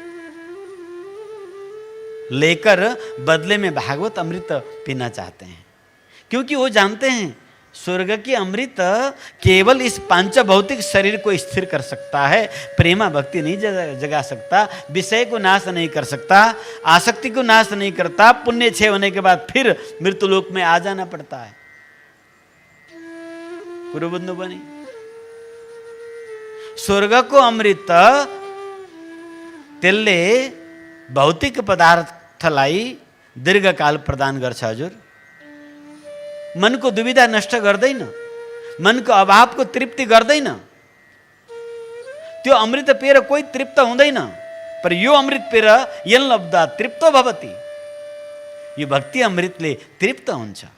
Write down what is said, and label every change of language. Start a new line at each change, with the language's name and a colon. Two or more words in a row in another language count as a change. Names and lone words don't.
Hindi: लेकर बदले में भागवत अमृत पीना चाहते हैं, क्योंकि वो जानते हैं स्वर्ग की अमृत केवल इस पांच भौतिक शरीर को स्थिर कर सकता है, प्रेमा भक्ति नहीं जगा सकता, विषय को नाश नहीं कर सकता, आसक्ति को नाश नहीं करता, पुण्य क्षय होने के बाद फिर मृत्युलोक में आ जाना पड़ता है।
Nepali: कुरुबंधु बनी स्वर्ग को अमृत त्यसले भौतिक पदार्थलाई दीर्घकाल प्रदान गर्छ हजुर। मनको दुविधा नष्ट गर्दैन, मनको अभावको तृप्ति गर्दैन। त्यो अमृत पिएर कोही तृप्त हुँदैन, पर यो अमृत पिएर
Sanskrit: यन लब्धा तृप्तो भवति,
Nepali: यो भक्ति अमृतले तृप्त हुन्छ।